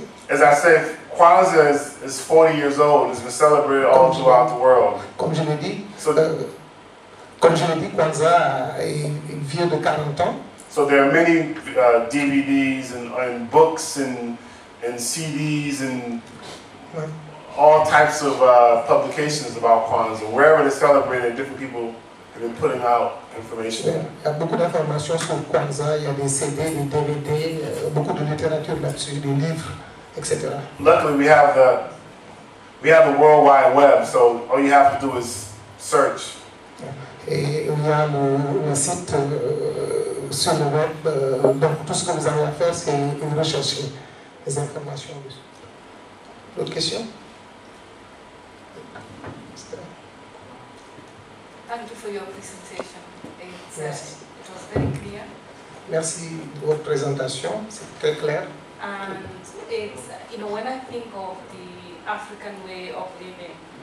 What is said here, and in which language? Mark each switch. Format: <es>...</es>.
<en>As I said, KWANZAA is 40 years old. It's been celebrated all throughout the world.</en> <fr>Comme je l'ai dit, KWANZAA est vieux de 40 ans.</fr> <en>So there are many DVDs and books and CDs and all types of publications about KWANZAA. Wherever they celebrate it, different people have been putting out information.</en> <fr>Il y a beaucoup d'informations sur KWANZAA, il y a des CD, des DVD, beaucoup de littérature là-dessus, des livres, etc.</fr> <en>Luckily, we have the World Wide Web, so all you have to do is search.</en> <fr>Et il y a le site sur le web, donc tout ce que vous avez à faire, c'est rechercher les informations dessus. D'autres questions?</fr> <en>Thank you for your presentation. It was very clear.</en> <fr>Merci de votre présentation, c'est très clair.</fr> <en>And it's, you know, when I think of the African way of living,</en>